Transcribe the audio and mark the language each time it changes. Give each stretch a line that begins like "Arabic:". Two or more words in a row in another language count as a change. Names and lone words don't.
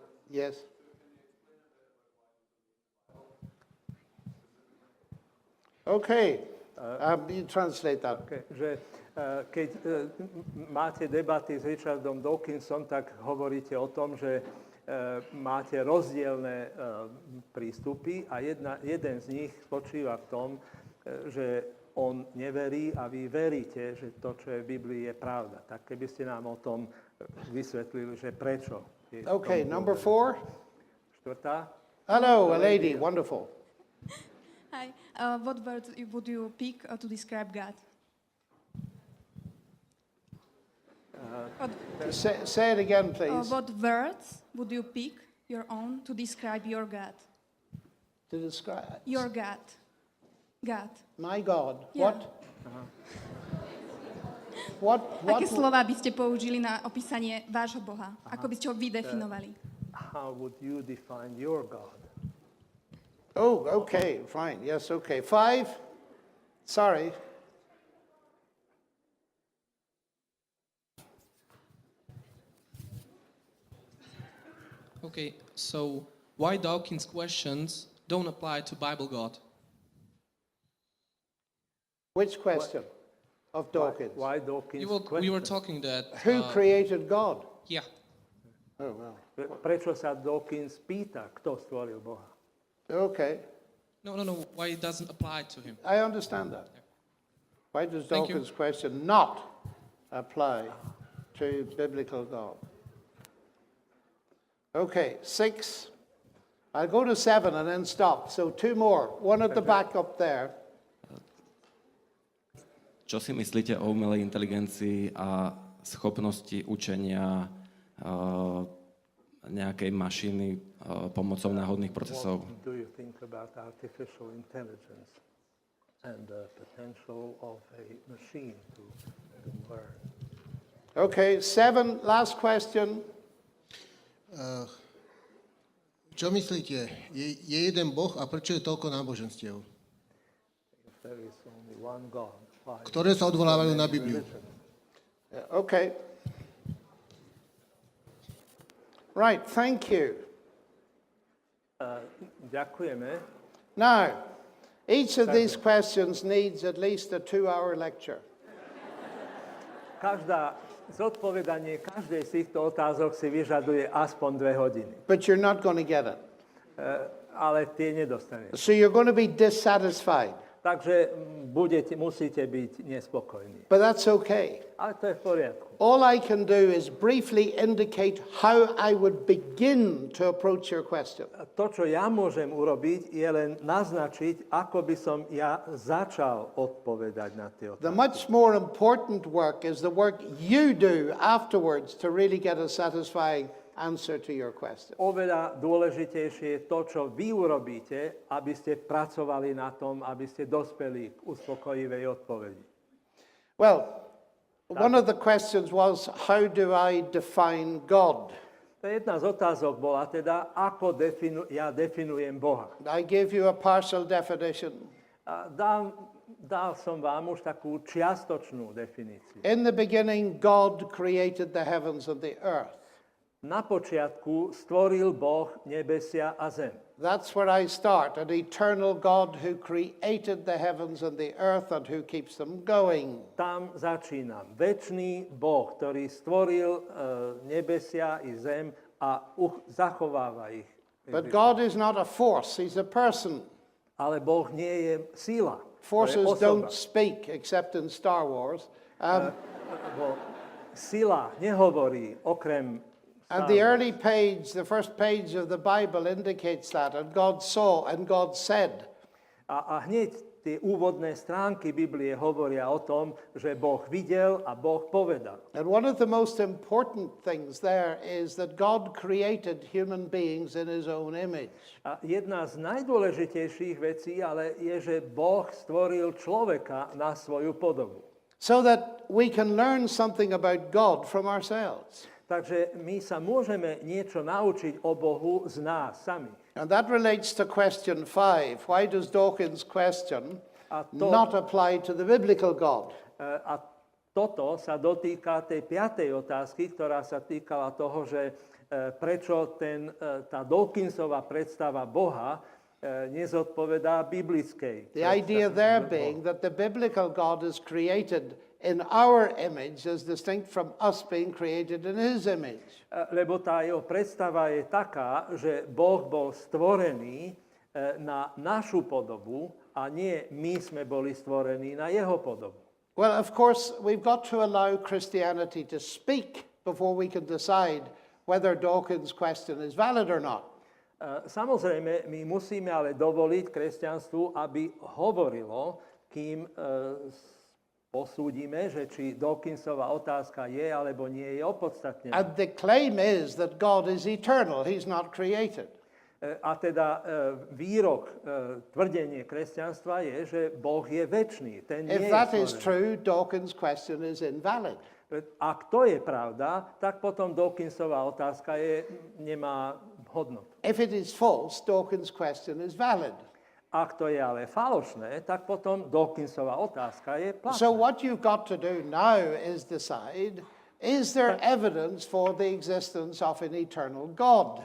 English: Yes. Okay. You translate that.
Slovak: Okay, že keď máte debaty s Richardom Dawkinsom, tak hovoríte o tom, že máte rozdielne prístupy a jeden z nich spočíva v tom, že on neverí a vy veríte, že to, čo je v Biblii, je pravda. Tak keby ste nám o tom vysvetlili, že prečo.
English: Okay, number 4.
Slovak: Štvrtá.
English: Hello, a lady. Wonderful. Hi. What word would you pick to describe God? Say it again, please. What words would you pick your own to describe your God? To describe Your God. God. my God. Yeah. What?
Slovak: Aké slova by ste použili na opísanie vášho Boha? Ako by ste ho vydefinovali?
English: How would you define your God? Oh, okay, fine. Yes, okay. 5. Sorry. Okay, so why Dawkins' questions don't apply to Bible God? Which question of Dawkins? Why Dawkins We were talking that... Who created God? Yeah. Oh, well.
Slovak: Prečo sa Dawkins pýta, kto stvoril Boha?
English: Okay. No, why it doesn't apply to him. I understand that. Why does Thank you. Dawkins' question not apply to biblical God? Okay, 6. I'll go to 7 and then stop. So 2 more. One at the back up there.
Slovak: Čo si myslíte o umelej inteligencii a schopnosti učenia nejakej mašiny pomocou náhodných procesov?
English: What do you think about artificial intelligence and the potential of a machine to learn? Okay, 7, last question.
Slovak: Čo myslíte? Je jeden Boh a prečo je toľko náboženstiev?
English: If there is only one God, why?
Slovak: Ktoré sa odvolávajú na Bibliu.
English: Okay. Right, thank you.
Slovak: Ďakujeme.
English: Now, each of these questions needs at least a 2-hour lecture.
Slovak: Zodpovedanie každej z týchto otázok si vyžaduje aspoň 2 hodiny.
English: But you're not going to get it.
Slovak: Ale tie nedostanete.
English: So you're going to be dissatisfied.
Slovak: Takže musíte byť nespokojní.
English: But that's okay.
Slovak: Ale to je v poriadku.
English: All I can do is briefly indicate how I would begin to approach your question.
Slovak: To, čo ja môžem urobiť, je len naznačiť, ako by som ja začal odpovedať na tie
English: The
Slovak: otázky.
English: much more important work is the work you do afterwards to really get a satisfying answer to your question.
Slovak: Oveľa dôležitejšie je to, čo vy urobíte, aby ste pracovali na tom, aby ste dospeli k uspokojivej odpovedi.
English: Well, one of the questions was, how do I define God?
Slovak: Jedna z otázok bola teda, ako definujem Boha.
English: I gave you a partial definition.
Slovak: A dal som vám už takú čiastočnú definíciu.
English: In the beginning, God created the heavens and the earth.
Slovak: Na počiatku stvoril Boh nebesia a zem.
English: That's where I start, an eternal God who created the heavens and the earth and who keeps them going.
Slovak: Tam začínam. Večný Boh, ktorý stvoril nebesia i zem a zachováva ich.
English: But God is not a force, he's a person.
Slovak: Ale Boh nie je sila.
English: Forces
Slovak: To je osoba.
English: don't speak except in Star Wars.
Slovak: Bo sila nehovorí okrem
English: And the early page, the first page of the Bible indicates that. And God saw and God said.
Slovak: A hneď tie úvodné stránky Biblie hovoria o tom, že Boh videl a Boh povedal.
English: And one of the most important things there is that God created human beings in his own image.
Slovak: A jedna z najdôležitejších vecí ale je, že Boh stvoril človeka na svoju podobu.
English: So that we can learn something about God from ourselves.
Slovak: Takže my sa môžeme niečo naučiť o Bohu z nás samých.
English: And that relates to question 5. Why does Dawkins' question not apply to the biblical God?
Slovak: A toto sa dotýka tej 5. otázky, ktorá sa týkala toho, že prečo tá Dawkinsová predstava Boha nezodpovedá biblickej.
English: The idea there being that the biblical God is created in our image as distinct from us being created in his image.
Slovak: Lebo tá jeho predstava je taká, že Boh bol stvorený na našu podobu a nie my sme boli stvorení na jeho podobu.
English: Well, of course, we've got to allow Christianity to speak before we can decide whether Dawkins' question is valid or not.
Slovak: Samozrejme, my musíme ale dovoliť kresťanstvu, aby hovorilo, kým posúdime, že či Dawkinsová otázka je alebo nie je opodstatnená.
English: And the claim is that God is eternal, he's not created.
Slovak: A teda výrok, tvrdenie kresťanstva je, že Boh je večný. Ten nie
English: If
Slovak: je
English: that is
Slovak: stvorený.
English: true, Dawkins' question is invalid.
Slovak: Ak to je pravda, tak potom Dawkinsová otázka nemá hodnotu.
English: If it is false, Dawkins' question is valid.
Slovak: Ak to je ale falošné, tak potom Dawkinsová otázka je platná.
English: So what you've got to do now is decide, is there evidence for the existence of an eternal God?